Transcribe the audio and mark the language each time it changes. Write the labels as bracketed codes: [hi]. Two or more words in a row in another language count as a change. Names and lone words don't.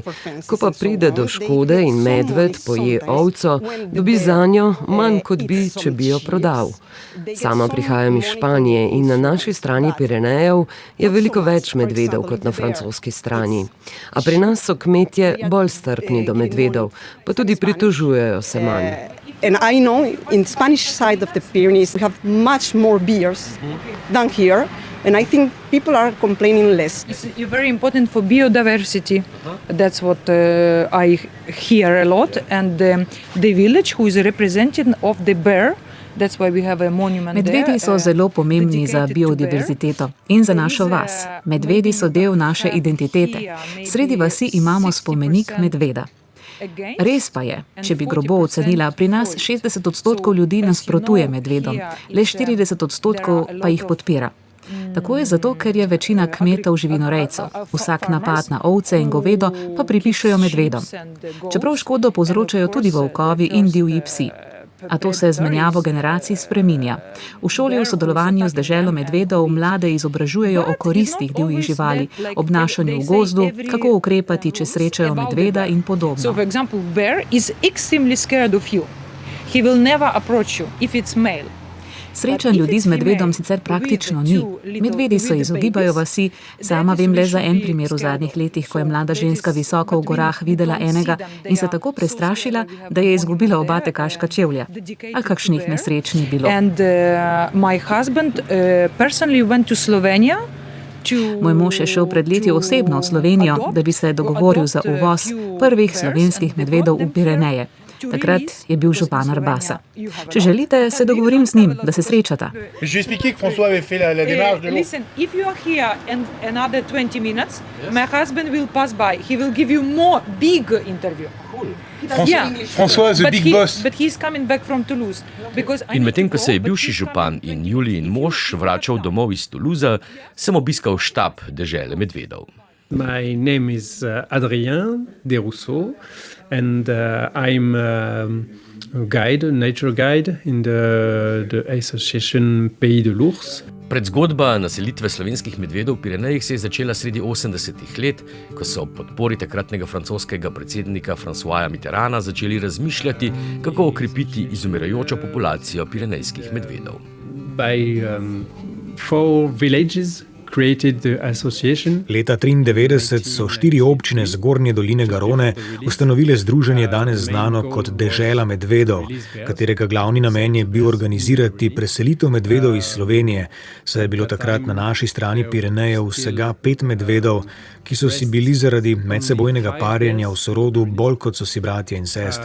[sl] Ko pa pride do škode in medved poje ovco, dobi zanjo manj, kot bi, če bi jo prodal. Sama prihajam iz Španije in na naši strani Pirenejev je veliko več medvedov kot na francoski strani. A pri nas so kmetje bolj strpni do medvedov, pa tudi pritožujejo se manj. [en] And I know in Spanish side of the Pyrenees we have much more bears than here, and I think people are complaining less. It's very important for biodiversity. That's what I hear a lot. And the village who is a representative of the bear, that's why we have a monument there. [sl] Medvedi so zelo pomembni za biodiverziteto in za našo vas. Medvedi so del naše identitete. Sredi vasi imamo spomenik medveda. Res pa je, če bi grobo ocenila, pri nas 60% ljudi nasprotuje medvedom, le 40% pa jih podpira. Tako je zato, ker je večina kmetov živinorejcev. Vsak napad na ovce in govedo pa pripišejo medvedom. Čeprav škodo povzročajo tudi volkovi in divji psi. A to se z menjavo generacij spreminja. V šoli v sodelovanju z deželo medvedov mlade izobražujejo o koristih divjih živali, obnašanju v gozdu, kako ukrepati, če srečajo medveda in podobno. [en] So, for example, bear is extremely scared of you. He will never approach you if it's male. [sl] Srečanj ljudi z medvedom sicer praktično ni. Medvedi se izogibajo vasi. Sama vem le za en primer v zadnjih letih, ko je mlada ženska visoko v gorah videla enega in se tako prestrašila, da je izgubila oba tekaška čevlja. A kakšnih nesreč ni bilo. [en] My husband personally went to Slovenia. [sl] Moj mož je šel pred leti osebno v Slovenijo, da bi se dogovoril za uvoz prvih slovenskih medvedov v Pireneje. Takrat je bil župan Arbasa. Če želite, se dogovorim z njim, da se srečata. [en] Listen, if you are here in another 20 minutes, my husband will pass by. He will give you more big interview. François is a big boss. But he's coming back from Toulouse. [sl] In medtem, ko se je bivši župan in Julijin mož vračal domov iz Toulouse, sem obiskal štab dežele medvedov. [en] My name is Adrien Desrousseaux and I'm a nature guide in the association Pays de l'Ours. [sl] Predzgodba naselitve slovenskih medvedov v Pirenejih se je začela sredi 80-ih let, ko so ob podpori takratnega francoskega predsednika Françoisa Mitterranda začeli razmišljati, kako okrepiti izumirajočo populacijo pirenejskih medvedov. [en] By 4 villages [sl] Leta 1993 so 4 občine Zgornje doline Garone ustanovile združenje danes znano kot Dežela medvedov, katerega glavni namen je bil organizirati preselitev medvedov iz Slovenije, saj je bilo takrat na naši strani Pirenejev vsega 5 medvedov, ki so si bili zaradi medsebojnega parjenja v sorodu bolj kot so si bratje in sestre.